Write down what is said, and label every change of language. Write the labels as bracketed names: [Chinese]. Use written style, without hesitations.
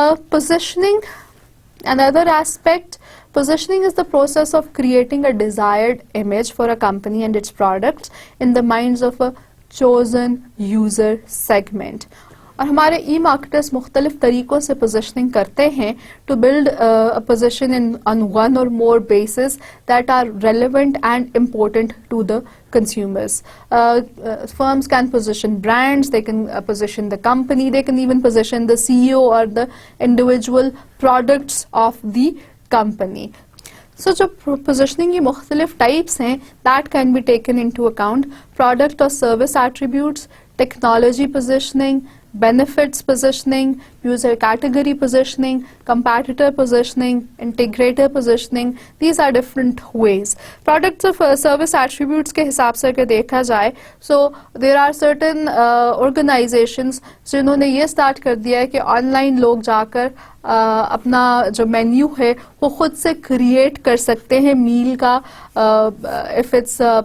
[English] Positioning, another aspect, positioning is the process of creating a desired image for a company and its products in the minds of a chosen user segment. [Urdu] اور ہمارے ای marketers مختلف طریقوں سے positioning کرتے ہیں [English] To build position on one or more bases that are relevant and important to the consumers. Firms can position brands, they can position the company, they can even position the CEO or the individual products of the company. So [Urdu] جو positioning کی مختلف types ہیں [English] That can be taken into account. Product اور service attributes, technology positioning, benefits positioning, user category positioning, competitor positioning, integrator positioning. These are different ways. [Urdu] Products of service attributes کے حساب سے اگر دیکھا جائے, [English] so there are certain organizations [Urdu] جنہوں نے یہ اسٹارٹ کر دیا ہے کہ آن لائن لوگ جا کر اپنا جو مینیو ہے وہ خود سے کریٹ کر سکتے ہیں میل کا. if it's